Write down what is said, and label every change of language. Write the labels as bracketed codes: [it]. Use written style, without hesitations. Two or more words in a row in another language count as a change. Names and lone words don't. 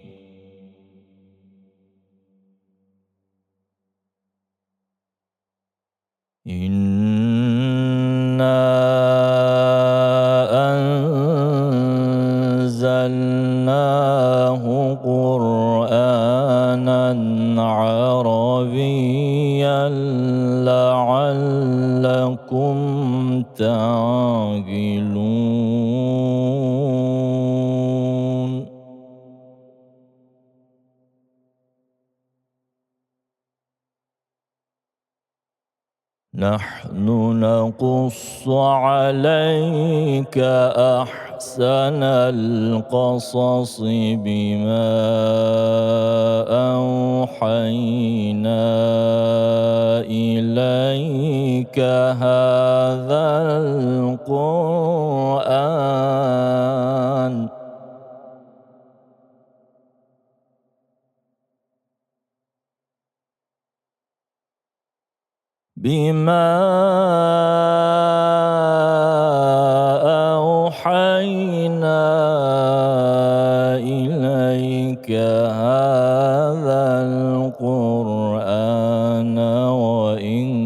[ar] إنا أنزلناه قرآنا عربيا لعلكم تعقلون. نحن نقص عليك أحسن القصص بما أوحينا إليك هذا القرآن. بما أوحينا إليك هذا القرآن وإن